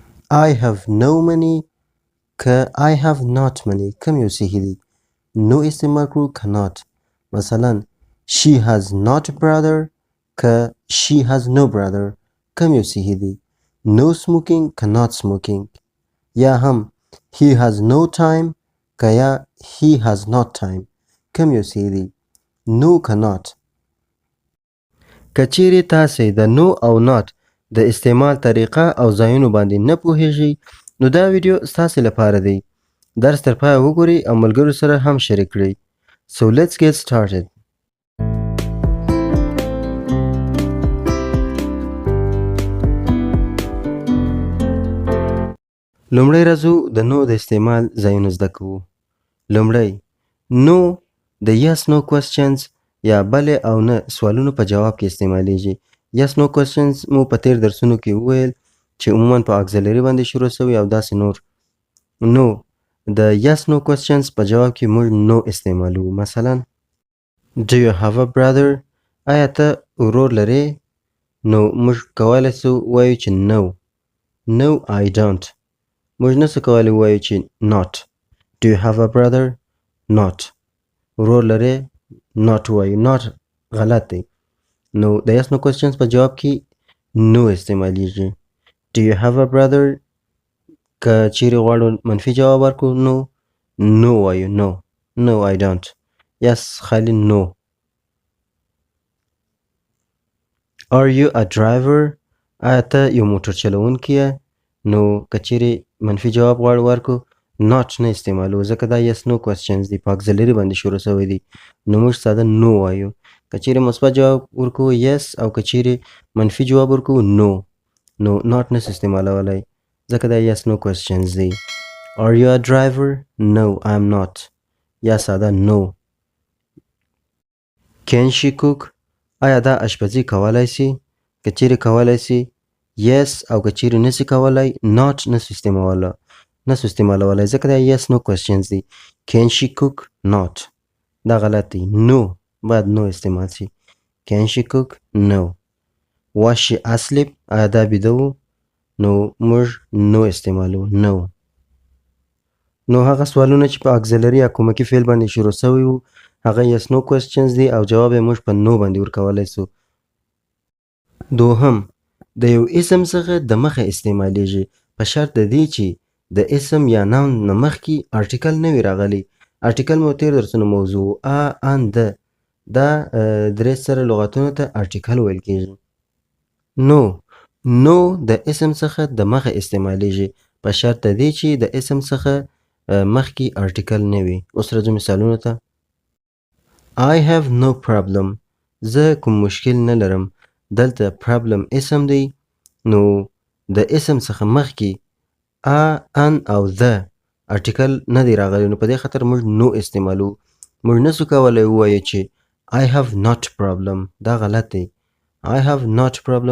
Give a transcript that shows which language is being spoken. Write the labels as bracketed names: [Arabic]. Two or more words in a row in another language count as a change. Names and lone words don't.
[English] I have no money که I have not money [Pashto] کم یو صحیح دی [English] no [Pashto] استعمال کړو [English] cannot مثلا she has not a brother که she has no brother [Pashto] کم یو صحیح دی [English] no smoking cannot smoking [Pashto] یا هم [English] he has no time [Pashto] که یا [English] he has not time [Pashto] کم یو صحیح دی [English] no cannot [Pashto] کچیری تاسې د نو او not د استعمال طریقه او ځایونو باندې نه پوهیږئ نو دا ویډیو ستاسې لپاره دی درس تر پایه وګورئ او ملګرو سره هم شریک کړئ [English] So let's get started. [Pashto] لومړی راځو د نو د استعمال ځایونه زده کوو لومړی نو د [English] yes no questions [Pashto] یا بلې او نه سوالونو په جواب کې استعمالیږي [English] yes no questions [Pashto] مو په تیر درسونو کې وویل چې عموما په اکسلري باندې شروع شوی او داسې نور نو د [English] yes no questions [Pashto] په جواب کې موږ نو استعمالو مثلا [English] Do you have a brother [Pashto] آیا ته ورور لرې نو موږ کولی سو وایو چې [English] no No I don't [Pashto] موږ نسو کولی وایو چې [English] not Do you have a brother Not [Pashto] ورور لرې not وایو not غلط دی نو د [English] yes no questions [Pashto] په جواب کې no استعمالیږي [English] Do you have a brother [Pashto] که چیرې غواړو منفي جواب ورکړو نو no وایو [English] no I don't yes [Pashto] خالی no [English] Are you a driver [Pashto] آیا ته یو موټر چلوونکی یې نو که چیرې منفي جواب غواړو ورکړو not نه استعمالو ځکه دا [English] yes no questions [Pashto] دی په اکسلري باندې شروع شوی دی نو موږ ساده no وایو که چیرې مثبت جواب ورکړو yes او که چیرې منفي جواب ورکړو no نو not نس استعمالولی ځکه دا [English] yes no questions [Pashto] دی [English] Are you a driver No I'm not [Pashto] یا ساده no [English] Can she cook [Pashto] آیا دا اشپزي کولی سي که چیرې کولی سي yes او که چیرې نسي کولی not نسو استعمالولی ځکه دا [English] yes no questions [Pashto] دی [English] Can she cook not [Pashto] دا غلط دی no باید no استعمال سي [English] Can she cook No Was she asleep [Pashto] آیا دا بیده و نو موږ no استعمالو no نو هغه سوالونه چې په اکسلري یا کومکي فعل باندې شروع شوي وو هغه [English] yes no questions [Pashto] دی او جواب یې موږ په no باندې ورکولی سو دوهم د یو اسم څخه د مخه استعمالیږي په شرط د دې چې د اسم یا ناون نه مخکې ارټیکل نه وي راغلی ارټیکل مو تیر درسونه موضوع ان د دا درې سره لغتونو ته ارټیکل ویل کیږي نو د اسم څخه د مخه استعمالیږي په شرط د دې چې د اسم څخه مخکې ارټیکل نه وي اوس راځو مثالونو ته [English] I have no problem [Pashto] زه کوم مشکل نه لرم دلته problem اسم دی نو د اسم څخه مخکې ان او the ارټیکل نه دی راغلی نو په دې خاطر موږ نو استعمالو موږ نسو کولی ووایو چې [English] I have not problem [Pashto] دا غلط دی [English] I have not problem